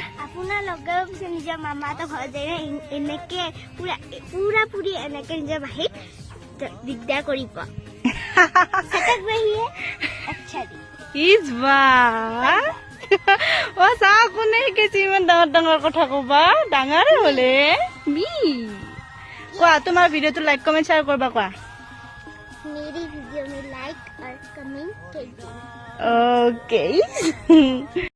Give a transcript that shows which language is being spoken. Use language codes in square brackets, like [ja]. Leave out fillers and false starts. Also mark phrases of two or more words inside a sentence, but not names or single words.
[as] আপোনাৰ লগৰ নিজৰ মামাহঁতৰ ঘৰত যায় এনেকে পুৰা পুৰি এনেকে নিজৰ ভাইক দিগদাৰ কৰিব অ চাহ কোনে শিকাইছে ইমান ডাঙৰ ডাঙৰ কথা কবা ডাঙৰে হলে কোৱা তোমাৰ ভিডিঅ'টো [en] like comment share [as] কৰবা কোৱা [hi] मेरी वीडियो में लाइक और कमेंट कीजिए ओके